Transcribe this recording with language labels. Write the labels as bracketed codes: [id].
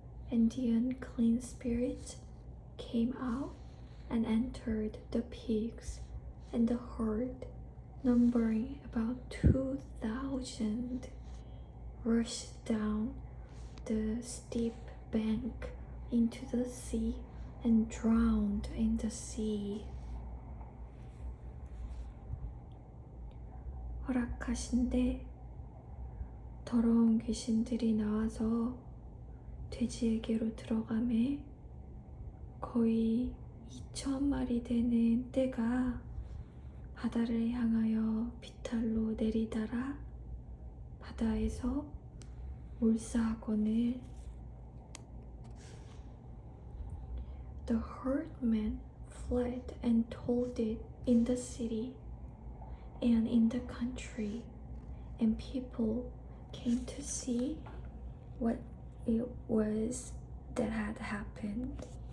[en] and the unclean spirits came out and entered the pigs, and the herd, numbering about 2,000, rushed down the steep bank into the sea and drowned in the sea. [ko] 허락하신대 더러운 귀신들이 나와서 돼지에게로 들어가매 거의 2,000마리 되는 떼가 바다를 향하여 비탈로 내리다라 바다에서 몰사하거늘. [en] The herdmen fled and told it in the city and in the country, and people came to see what it was that had happened.